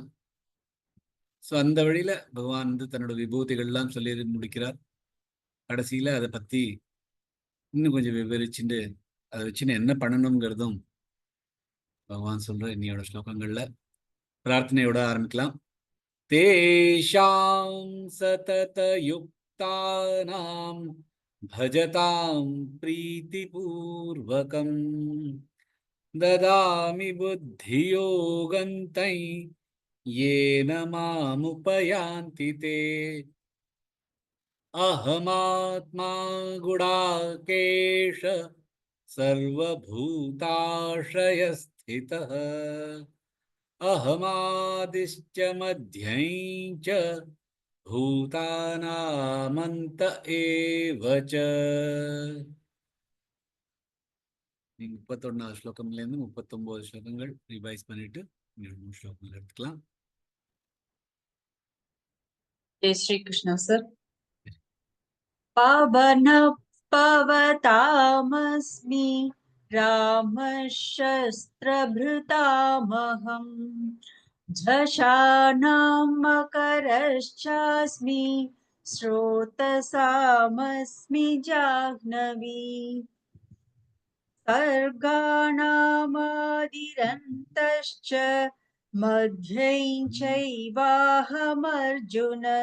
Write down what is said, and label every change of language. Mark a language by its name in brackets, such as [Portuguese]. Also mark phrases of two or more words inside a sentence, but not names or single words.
[Tamil] ஸோ அந்த வழியில பகவான் தன்னோட விபூதிகள்லாம் சொல்லி முடிக்கிறார். கடைசியில அதை பத்தி இன்னும் கொஞ்சம் விவரிச்சுட்டு அதை வச்சுன்னு என்ன பண்ணணுங்கிறதும் பகவான் சொல்ற இன்னையோட ஸ்லோகங்கள்ல பிரார்த்தனையோட ஆரம்பிக்கலாம். [Sanskrit] तेषां सततयुक्तानां भजतां प्रीतिपूर्वकं ददामि बुद्धियोगं तै येन मामुपयान्ति ते अहमात्मा गुडाकेश सर्वभूताश्रयस्थितः अहमादिश्च मध्यं च भूतानामन्त एव च. [Tamil] நீங்க 31வது ஸ்லோகம்ல இருந்து 39 ஸ்லோகங்கள் ரிவைஸ் பண்ணிட்டு 2 ஸ்லோகங்கள் எடுத்துக்கலாம். [Hindi] जय श्री कृष्ण सर. [Sanskrit] पावनः पवतामस्मि रामशस्त्रभृतामहम् झषाणां मकरश्चास्मि स्रोतसामस्मि जाह्नवी सर्गाणामादिरन्तश्च मध्यं चैवाहमर्जुन